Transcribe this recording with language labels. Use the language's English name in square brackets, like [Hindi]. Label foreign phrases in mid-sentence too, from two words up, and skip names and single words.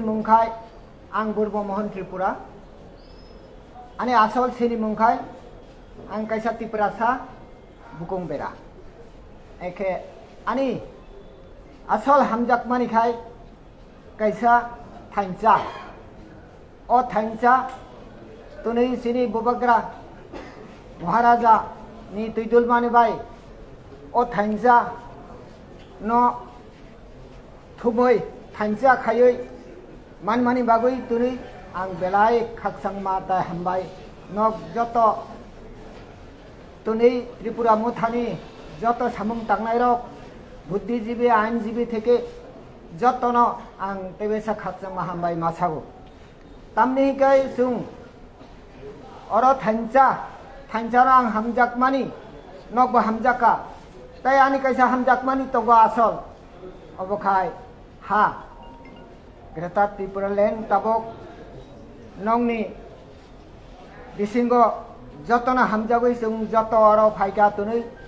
[Kok Borok] মুংখাই আং বুর্ব মোহন ত্রিপুরা আনি আসল সিনি মুংখাই আং কাইসা ত্রিপুরাসা বুকুং বেরা একে আনি আসল হামজাকমানি খাই কাইসা থাইনচা ও থাইনচা তুনুই সিনি বুবাগ্রা মহারাজা ni tuidul mani bai o thainja no thumoi thainja khayoi manmani bagoi turi ang belai khaksang ma ta hambai nok joto tuni Tripura muthani joto samung tangnai rok buddhijibi [Bangla] আইনজীবী থেকে [Kok Borok] যতন আং তেবেসা খাকসাং ma hambai masago tamni kai sung oro thainjara ang hamjakmani nokbo hamjaka tai ani kaisa hamjakmani togo asol obokhai ha Greta Tripura Land tabok nongni bisingo jotona hamjagoi sung joto oro phaika tunui